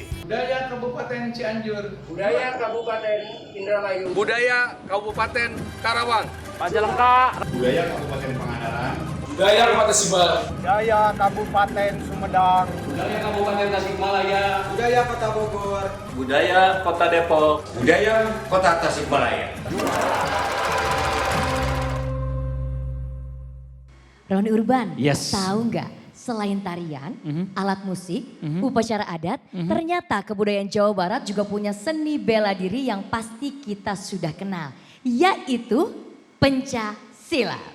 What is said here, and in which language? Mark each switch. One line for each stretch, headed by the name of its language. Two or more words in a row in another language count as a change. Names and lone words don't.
Indonesian: Budaya Kabupaten Cianjur. Budaya Kabupaten Indramayu. Budaya Kabupaten Karawang. Majalengka. Budaya Kabupaten Pangandaran. Budaya Kabupaten Tasikmalaya. Budaya Kabupaten Sumedang. Budaya Kabupaten Tasikmalaya. Budaya Kota Bogor. Budaya Kota Depok. Budaya Kota Tasikmalaya. Roni Urban, Yes. tahu nggak selain tarian, alat musik, upacara adat, ternyata kebudayaan Jawa Barat juga punya seni bela diri yang pasti kita sudah kenal, yaitu pencaksilat.